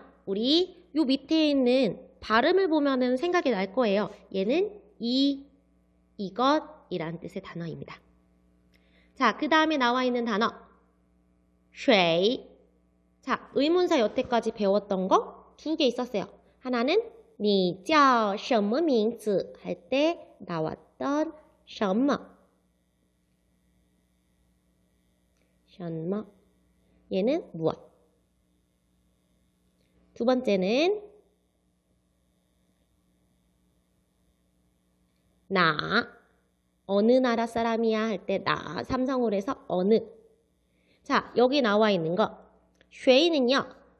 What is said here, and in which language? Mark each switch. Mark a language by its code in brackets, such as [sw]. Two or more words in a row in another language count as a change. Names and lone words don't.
[ko] 우리 요 밑에 있는 발음을 보면은 생각이 날 거예요. 얘는 이것이란 뜻의 단어입니다. 자, 그 다음에 나와 있는 단어 水. 자, 의문사 여태까지 배웠던 거 2개 있었어요. 하나는 [zh] 你叫什么名字 [ko] 할 때 나왔던 什么. 什么. 얘는 무엇. 두 번째는 나, 어느 나라 사람이야 할 때 나, 삼성으로 해서 어느. 자, 여기 나와 있는 거 쉐이는요.